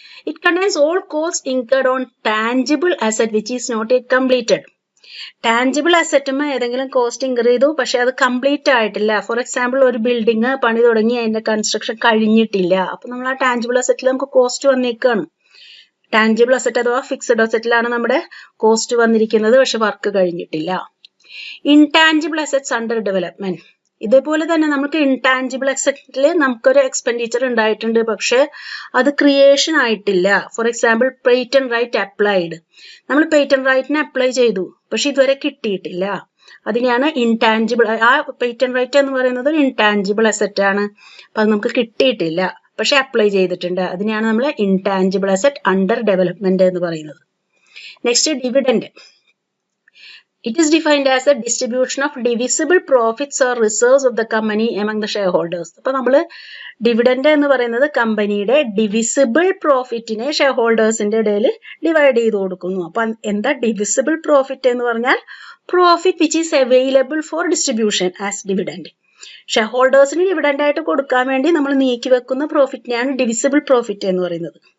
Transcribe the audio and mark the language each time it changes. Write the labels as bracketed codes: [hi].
[en] It contains all costs incurred on tangible asset which is not yet completed. [ml] Tangible അസറ്റും ഏതെങ്കിലും cost incur ചെയ്തു, പക്ഷെ അത് complete ആയിട്ടില്ല. For example, ഒരു building പണി തുടങ്ങി, അതിന്റെ കൺസ്ട്രക്ഷൻ കഴിഞ്ഞിട്ടില്ല. അപ്പൊ നമ്മൾ ആ ടാഞ്ചിബിൾ അസറ്റിൽ നമുക്ക് കോസ്റ്റ് വന്നേക്കാണ്. ടാഞ്ചിബിൾ അസറ്റ് അഥവാ ഫിക്സഡ് അസറ്റിലാണ് നമ്മുടെ കോസ്റ്റ് വന്നിരിക്കുന്നത്, പക്ഷെ വർക്ക് കഴിഞ്ഞിട്ടില്ല. Intangible assets under development. ഇതേപോലെ തന്നെ നമുക്ക് ഇൻടാഞ്ചിബിൾ അസറ്റിൽ നമുക്കൊരു എക്സ്പെൻഡിച്ചർ ഉണ്ടായിട്ടുണ്ട്, പക്ഷെ അത് ക്രിയേഷൻ ആയിട്ടില്ല. For example, patent right applied. നമ്മൾ പേറ്റന്റ് റൈറ്റിന് അപ്ലൈ ചെയ്തു, പക്ഷെ ഇതുവരെ കിട്ടിയിട്ടില്ല. അതിനെയാണ് ഇൻടാഞ്ചിബിൾ. ആ പേറ്റന്റ് റൈറ്റ് എന്ന് പറയുന്നത് ഇൻടാഞ്ചിബിൾ അസറ്റ് ആണ്. അപ്പൊ അത് നമുക്ക് കിട്ടിയിട്ടില്ല, പക്ഷെ അപ്ലൈ ചെയ്തിട്ടുണ്ട്. അതിനെയാണ് നമ്മൾ ഇൻടാഞ്ചിബിൾ അസറ്റ് അണ്ടർ ഡെവലപ്മെന്റ് എന്ന് പറയുന്നത്. [en] Next, dividend. It is defined as a distribution of divisible profits or reserves of the company among the shareholders. [ml] അപ്പൊ നമ്മള് ഡിവിഡൻഡ് എന്ന് പറയുന്നത് കമ്പനിയുടെ ഡിവിസിബിൾ പ്രോഫിറ്റിനെ ഷെയർ ഹോൾഡേഴ്സിന്റെ ഇടയിൽ ഡിവൈഡ് ചെയ്ത് കൊടുക്കുന്നു. അപ്പൊ എന്താ ഡിവിസിബിൾ പ്രോഫിറ്റ് എന്ന് പറഞ്ഞാൽ? [en] Profit which is available for distribution as dividend. [ml] Share ഹോൾഡേഴ്സിന് dividend ആയിട്ട് കൊടുക്കാൻ വേണ്ടി നമ്മൾ നീക്കി വെക്കുന്ന പ്രോഫിറ്റിനെയാണ് ഡിവിസിബിൾ പ്രോഫിറ്റ് എന്ന് പറയുന്നത്.